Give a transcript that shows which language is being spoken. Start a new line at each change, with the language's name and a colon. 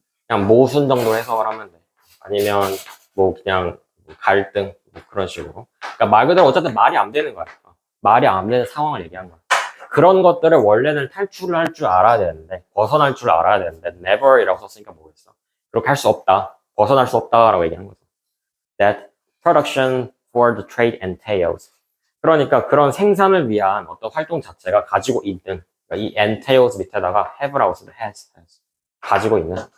Korean: 그냥 모순 정도 해석을 하면 돼. 아니면 뭐 그냥 갈등 뭐 그런 식으로. 그러니까 말 그대로 어쨌든 말이 안 되는 거야. 말이 안 되는 상황을 얘기한 거야. 그런 것들을 원래는 탈출을 할 줄 알아야 되는데 벗어날 줄 알아야 되는데 never이라고 썼으니까 뭐겠어? 그렇게 할 수 없다. 벗어날 수 없다라고 얘기한 거죠.
English: That production for the trade entails.
Korean: 그러니까 그런 생산을 위한 어떤 활동 자체가 가지고 있는 그러니까 이 entails 밑에다가 have라고 쓰면 has. 가지고 있는.